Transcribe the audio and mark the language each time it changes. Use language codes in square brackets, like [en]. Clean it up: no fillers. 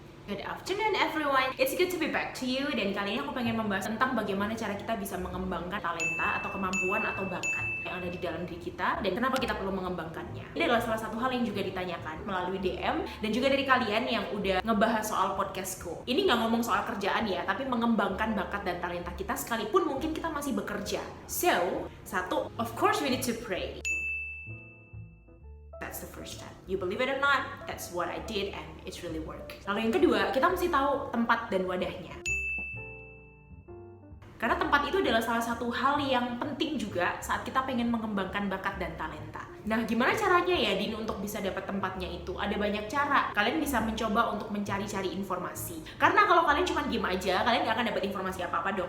[en] Good afternoon everyone, it's good to be back to you. [id] Dan kali ini aku pengen membahas tentang bagaimana cara kita bisa mengembangkan talenta atau kemampuan atau bakat yang ada di dalam diri kita dan kenapa kita perlu mengembangkannya. Ini adalah salah satu hal yang juga ditanyakan melalui DM dan juga dari kalian yang udah ngebahas soal podcastku. Ini nggak ngomong soal kerjaan ya, tapi mengembangkan bakat dan talenta kita sekalipun mungkin kita masih bekerja. [en] So, [id] satu, [en] of course we need to pray. That's the first step. You believe it or not, that's what I did and it's really work. [id] Lalu yang kedua, kita mesti tahu tempat dan wadahnya. Karena tempat itu adalah salah satu hal yang penting juga saat kita pengen mengembangkan bakat dan talenta. Nah, gimana caranya ya Din untuk bisa dapat tempatnya itu? Ada banyak cara. Kalian bisa mencoba untuk mencari-cari informasi. Karena kalau kalian cuma diem aja, kalian gak akan dapat informasi apa-apa dong.